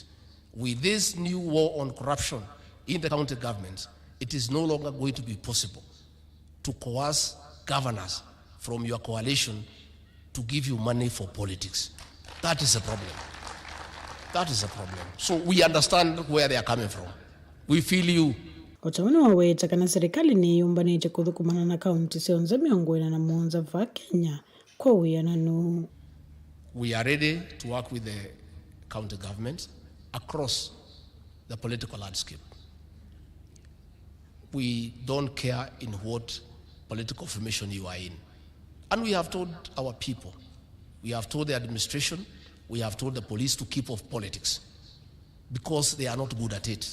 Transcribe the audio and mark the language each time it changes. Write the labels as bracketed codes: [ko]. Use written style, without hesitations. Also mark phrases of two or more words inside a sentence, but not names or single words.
[en] With this new war on corruption in the county governments, it is no longer going to be possible to coerce governors from your coalition to give you money for politics. That is a problem. That is a problem. So we understand where they are coming from. We feel you. [kam] Otamana waweta kana serikali ni yumbanite kuthukumana na kaunti cionse miongo ina na muonza va Kenya kwa wiananu. [en] We are ready to work with the county government across the political landscape. We don't care in what political formation you are in. And we have told our people, we have told the administration, we have told the police to keep off politics because they are not good at it.